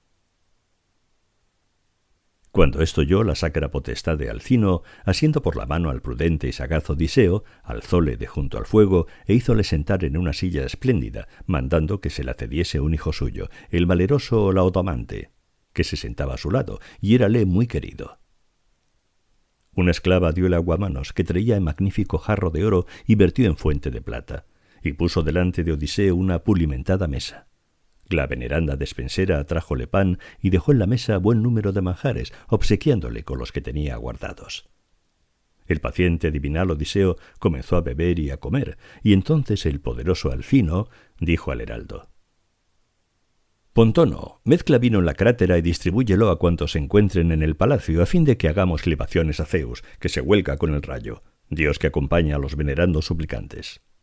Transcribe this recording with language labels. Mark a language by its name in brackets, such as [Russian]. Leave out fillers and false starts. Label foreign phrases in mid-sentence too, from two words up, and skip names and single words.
[Spanish] Cuando esto oyó la sacra potestad de Alcino, asiendo por la mano al prudente y sagaz Odiseo, alzóle de junto al fuego e hízole sentar en una silla espléndida, mandando que se la cediese un hijo suyo, el valeroso Laodamante. que se sentaba a su lado, y érale muy querido. Una esclava dio el aguamanos que traía en magnífico jarro de oro y vertió en fuente de plata, y puso delante de Odiseo una pulimentada mesa. La veneranda despensera trájole pan y dejó en la mesa buen número de manjares, obsequiándole con los que tenía guardados. El paciente divinal Odiseo comenzó a beber y a comer, y entonces el poderoso Alcino dijo al heraldo: «Pontono, mezcla vino en la crátera y distribúyelo a cuantos se encuentren en el palacio, a fin de que hagamos libaciones a Zeus, que se huelga con el rayo, dios que acompaña a los venerandos suplicantes».